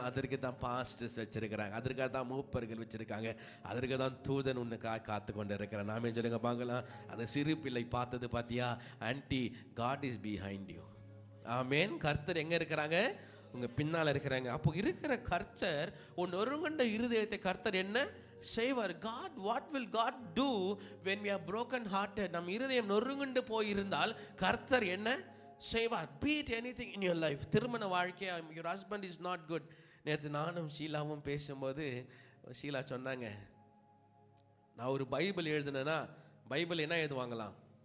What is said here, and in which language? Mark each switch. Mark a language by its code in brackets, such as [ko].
[ta] அதற்கு தான் பாஸ்டர்ஸ் வச்சிருக்கிறாங்க, அதற்காக தான் மூப்பர்கள் வச்சிருக்காங்க, அதற்கு தான் தூதன் உன்னுக்காக காத்து கொண்டு இருக்கிறான். நாமே சொல்லுங்க பார்க்கலாம். அந்த சிறு பிள்ளை பார்த்தது பார்த்தியா? [en] Aunty, god is behind you. [ta] ஆமேன். கர்த்தர் எங்க இருக்கிறாங்க? உங்க பின்னால் இருக்கிறாங்க. அப்போ இருக்கிற கர்த்தர் உன் நொறுங்குண்ட இருதயத்தை கர்த்தர் என்ன செய்வார்? [en] God, what will God do when we are broken hearted? [ta] நம் இருதயம் நொறுங்குண்டு போயிருந்தால் கர்த்தர் என்ன செய்வார்? [en] Be it anything in your life. [ta] திருமண வாழ்க்கையா, [en] your husband is not good. [ta] நேற்று நானும் ஷீலாவும் பேசும்போது ஷீலா சொன்னாங்க, நான் ஒரு பைபிள் எழுதுனேன்னா பைபிள் என்ன எழுதுவாங்களாம்?